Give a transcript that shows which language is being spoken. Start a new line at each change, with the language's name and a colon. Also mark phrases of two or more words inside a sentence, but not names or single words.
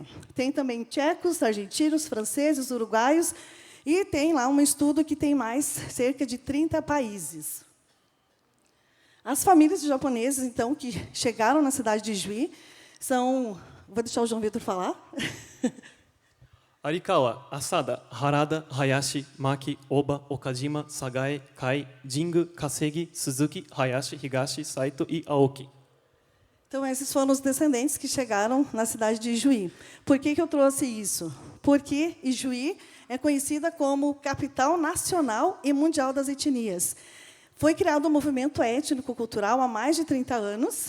Portuguese: Tem também tchecos, argentinos, franceses, uruguaios, e tem lá um estudo que tem mais cerca de 30 países. As famílias de japoneses, então, que chegaram na cidade de Ijuí, são... Vou deixar o João Vitor falar. Arikawa, Asada, Harada, Hayashi, Maki, Oba, Okajima, Sagae, Kai, Jingu, Kasegi, Suzuki, Hayashi, Higashi, Saito e Aoki. Então, esses foram os descendentes que chegaram na cidade de Ijuí. Por que eu trouxe isso? Porque Ijuí é conhecida como capital nacional e mundial das etnias. Foi criado um movimento étnico-cultural há mais de 30 anos.